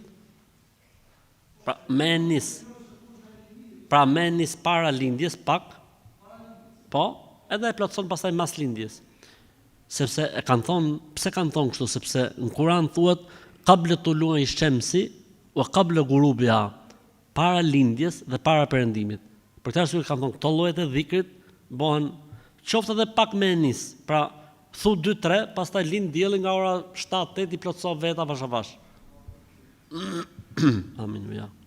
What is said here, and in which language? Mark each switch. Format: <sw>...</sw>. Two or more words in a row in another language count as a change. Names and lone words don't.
<sq>Pra me nis para lindjes pak. Po, edhe e plotson pastaj mas lindjes. Sepse e kanë thonë, pse kanë thonë kështu? Sepse në Kur'an thuhet</sq> <ar>قبل طلوع الشمس وقبل غروبها,</ar> <sq>para lindjes dhe para perëndimit. Për këtë arsye kanë thonë këto llojet e dhikrit bëhen qoftë edhe pak me nis. Pra thu 2-3, pastaj lind dielli nga ora 7-8 i plotso veta vash avash. Amin ja.</sq>